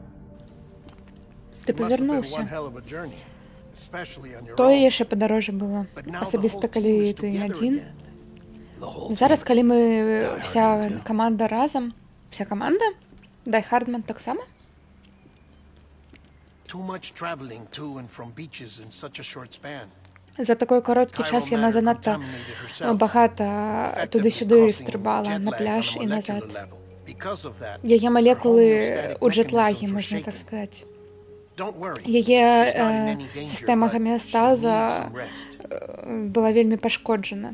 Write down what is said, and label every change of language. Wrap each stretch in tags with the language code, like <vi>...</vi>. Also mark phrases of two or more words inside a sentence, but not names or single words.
<be>Ты павярнуўся. Тое яшчэ падарожжа было. Асабіста, калі ты адзін. Зараз, калі мы вся каманда разам, вся каманда, Die Hardman таксама?</be> <en>Too much traveling to and from beaches in such a short span.</en> <be>За такой кароткі час яна занадта багата туды-сюды стрыбала на пляж і назад. Яе малекулы ў джетлагі, можна так сказаць. Яе сістэма гамеастаза была вельмі пашкоджана.</be>